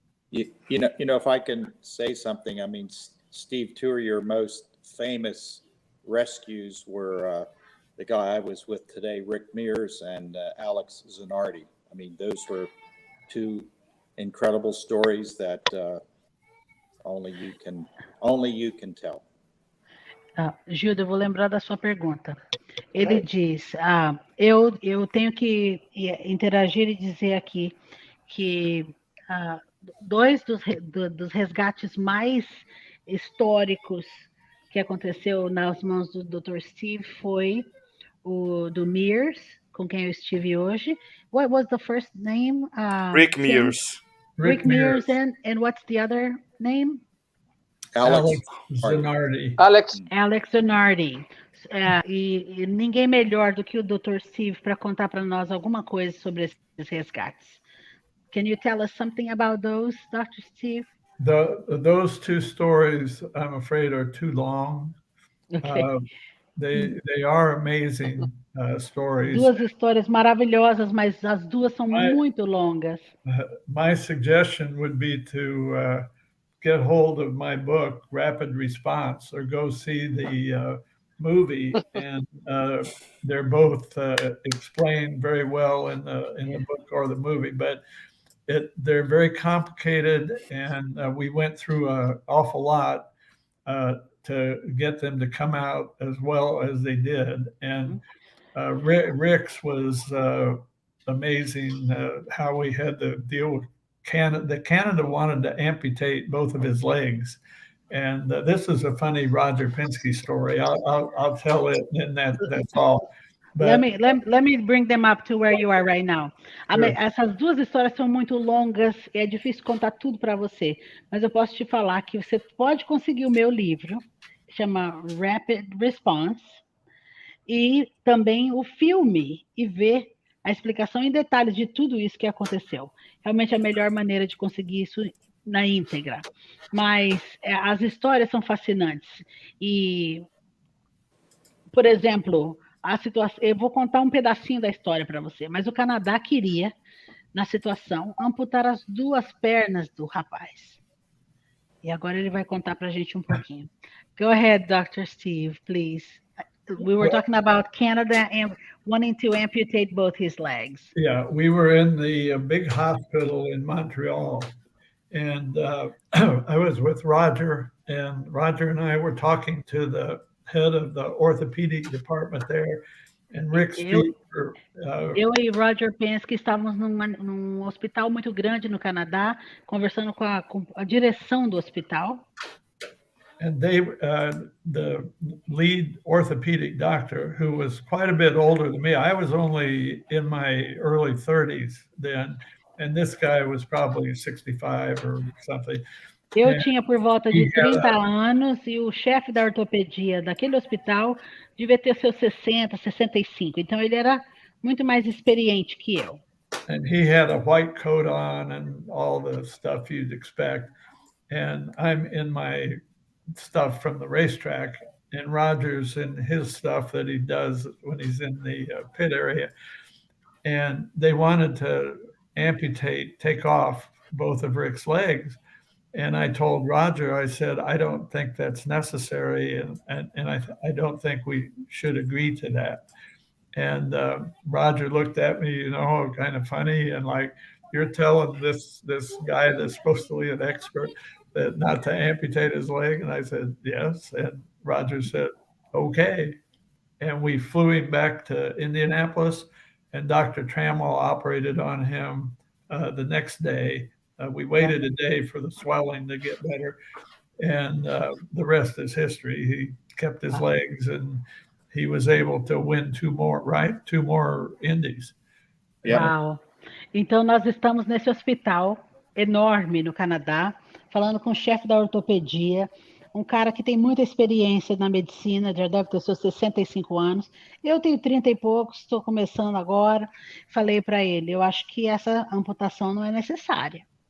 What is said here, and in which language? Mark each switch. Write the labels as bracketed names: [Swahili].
[English] You know, if I can say something, I mean, Steve, 2 of your most famous rescues were the guy I was with today, Rick Mears, and Alex Zanardi. I mean, those were 2 incredible stories that only you can tell. [Portuguese] Gilda, eu vou lembrar da sua pergunta. Ele diz, eu tenho que interagir e dizer aqui que 2 dos resgates mais históricos que aconteceu nas mãos do Dr. Steve foi o do Mears, com quem eu estive hoje. [English] What was the first name? Rick Mears. Rick Mears, and what's the other name? Alex Zanardi. Alex Zanardi. [Portuguese] E ninguém melhor do que o Dr. Steve para contar para nós alguma coisa sobre esses resgates. [English] Can you tell us something about those, Dr. Steve? Those 2 stories, I'm afraid, are too long. Okay. They are amazing stories. [Portuguese] 2 histórias maravilhosas, mas as 2 são muito longas. [English] My suggestion would be to get hold of my book, Rapid Response, or go see the movie, and they're both explained very well in the book or the movie, but they're very complicated, and we went through an awful lot to get them to come out as well as they did. And Rick's was amazing, how we had to deal with Canada. Canada wanted to amputate both of his legs. And this is a funny Roger Penske story. I'll tell it, and that's all. But, let me bring them up to where you are right now. Sure. [Portuguese] Essas 2 histórias são muito longas, é difícil contar tudo para você, mas eu posso te falar que você pode conseguir o meu livro, chama Rapid Response, e também o filme, e ver a explicação em detalhes de tudo isso que aconteceu. Realmente é a melhor maneira de conseguir isso na íntegra. Mas as histórias são fascinantes. E, por exemplo, a situação, eu vou contar um pedacinho da história para você, mas o Canadá queria, na situação, amputar as 2 pernas do rapaz. E agora ele vai contar para a gente um pouquinho. [English] Go ahead, Dr. Steve, please. We were talking about Canada and wanting to amputate both his legs. Yeah, we were in the big hospital in Montreal, and I was with Roger, and Roger and I were talking to the head of the orthopedic department there, and Rick's feet were... [Portuguese] Eu e Roger Penske estávamos num hospital muito grande no Canadá, conversando com a direção do hospital. [English] And they, the lead orthopedic doctor, who was quite a bit older than me, I was only in my early 30s then, and this guy was probably 65 or something. [Portuguese] Eu tinha por volta de 30 anos e o chefe da ortopedia daquele hospital devia ter seus 60, 65. Então ele era muito mais experiente que eu. [English] And he had a white coat on and all the stuff you'd expect. And I'm in my stuff from the racetrack, and Roger's in his stuff that he does when he's in the pit area. And they wanted to take off both of Rick's legs. And I told Roger, I said, I don't think that's necessary, and I don't think we should agree to that. And Roger looked at me, you know, kind of funny, and like, you're telling this guy that's supposed to be an expert that not to amputate his leg? And I said, yes. And Roger said, okay. And we flew him back to Indianapolis, and Dr. Trammell operated on him the next day. We waited a day for the swelling to get better, and the rest is history. He kept his legs, and he was able to win two more Indies. Yeah. Uau! [Portuguese] Então, nós estamos nesse hospital enorme no Canadá, falando com o chefe da ortopedia, um cara que tem muita experiência na medicina, já deve ter seus 65 anos. Eu tenho 30 e poucos, estou começando agora. Falei para ele, eu acho que essa amputação não é necessária.